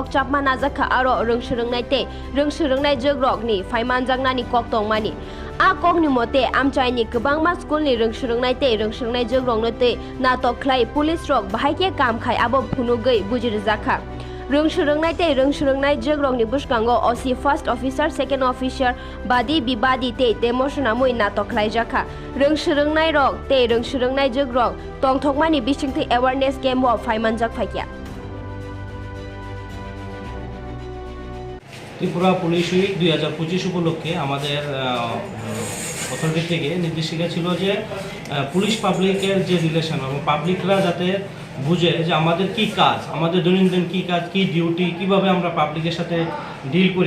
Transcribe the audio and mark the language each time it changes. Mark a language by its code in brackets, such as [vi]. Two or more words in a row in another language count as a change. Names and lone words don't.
[trp] chapma najakha aro rungsurungnai jogrok ni phaimanjakna ni kok tongmani a kok ni mote amchai ni kabangma school ni rungsurungnai jogrok notei natok khlai police rok bahaike kam khai abo phunugei bujirjakha rungsurungnai jogrok ni buskango [en] OC first officer second officer [trp] badi bibadi te demoshona moi natok khlaijakha rungsurungnai rok te rungsurungnai jogrok tongthokmani bisingthi [en] awareness camp [trp] o phaimanjak phaikya [bn] ত্রিপুরা পুলিশ উইক 2025 উপলক্ষে আমাদের অথরিটি থেকে নির্দেশিকা ছিল যে পুলিশ পাবলিকের যে রিলেশন এবং পাবলিকরা যাতে বুঝে যে আমাদের কি কাজ আমাদের দৈনন্দিন কি কাজ কি ডিউটি কিভাবে আমরা পাবলিকের সাথে ডিল করি